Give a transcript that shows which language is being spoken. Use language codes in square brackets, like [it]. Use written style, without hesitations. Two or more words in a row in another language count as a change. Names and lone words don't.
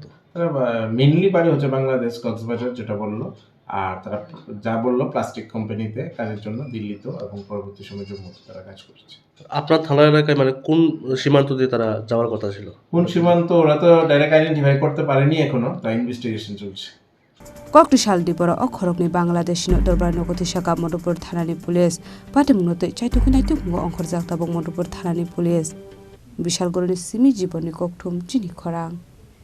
[bn] তারা মেইনলি বাড়ি হচ্ছে বাংলাদেশ, কক্সবাজার যেটা বললো, আর তারা যা বললো [en] plastic company [bn] কাজের জন্য দিল্লিতে এবং পরবর্তী সময় জম্মুতে তারা কাজ করছে। আপনার থানা এলাকায় মানে কোন সীমান্ত দিয়ে তারা যাওয়ার কথা ছিল? কোন সীমান্ত ওরা তো [en] direct identify [bn] করতে পারেনি এখনো, তাই ইনভেস্টিগেশন চলছে। [trp] Koktisal dibora Khoroknwi Bangladeshni darbar nokoti shaka Madhupur Thanani police patimungno tei chaitukhinai tungo ongkhor jakta bong Madhupur Thanani police Bishalgoroni simi jiboni kokthum Chini Khorang